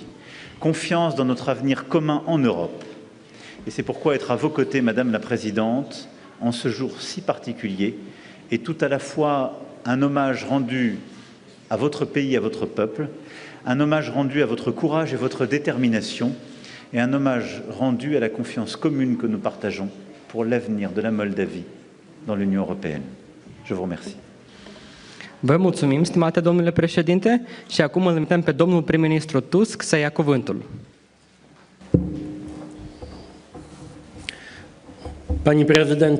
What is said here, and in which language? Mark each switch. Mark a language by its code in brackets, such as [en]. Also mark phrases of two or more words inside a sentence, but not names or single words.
[fr] Confiance dans notre avenir commun en Europe. Et c'est pourquoi être à vos côtés, Madame la Présidente, en ce jour si particulier, est tout à la fois un hommage rendu à votre pays, à votre peuple, un hommage rendu à votre courage et votre détermination, et un hommage rendu à la confiance commune que nous partageons pour l'avenir de la Moldavie dans l'Union européenne. Je vous remercie. [ro] Vă mulțumim, stimate domnule președinte, și acum îl invităm pe domnul prim-ministru Tusk să ia cuvântul. [pl] Pani prezydent